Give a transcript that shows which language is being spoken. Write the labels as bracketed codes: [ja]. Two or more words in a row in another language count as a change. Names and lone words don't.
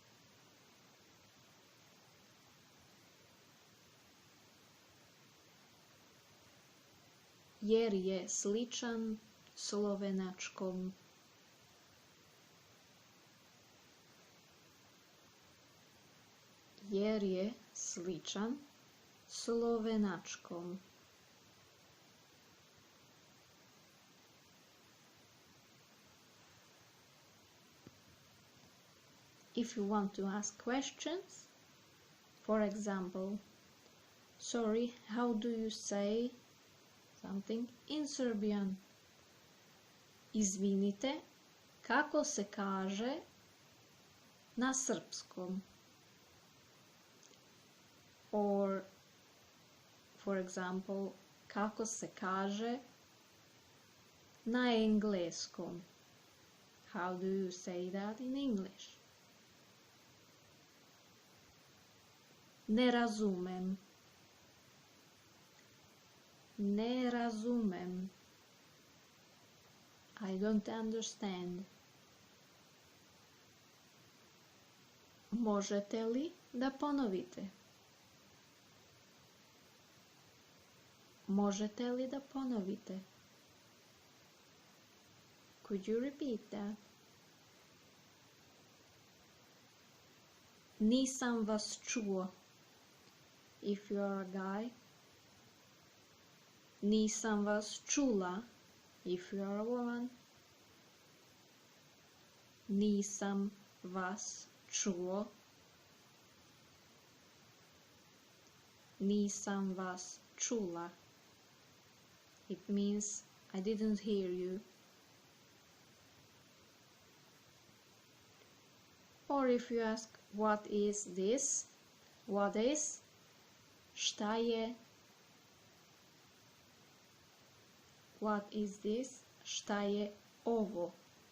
[sr] Jer je sličan slovenačkom. Jer je sličan slovenačkom. [en] If you want to ask questions, for example, sorry, how do you say something in Serbian? [sr] Izvinite, kako se kaže na srpskom? [en] Or, for example, [sr] kako se kaže na engleskom? [en] How do you say that in English? [sr] Ne razumem. Ne razumem. [en] I don't understand. [sr] Možete li da ponovite? Možete li da ponovite? [en] Could you repeat that? [sr] Nisam vas čuo. [en] If you are a guy. [sr] Nisam vas čula. [en] If you are a woman. [sr] Nisam vas čuo. Nisam vas čula. [en] It means I didn't hear you. Or if you ask what is this? What is? [sr] Šta je? [en] What is this? [sr] Šta je ovo?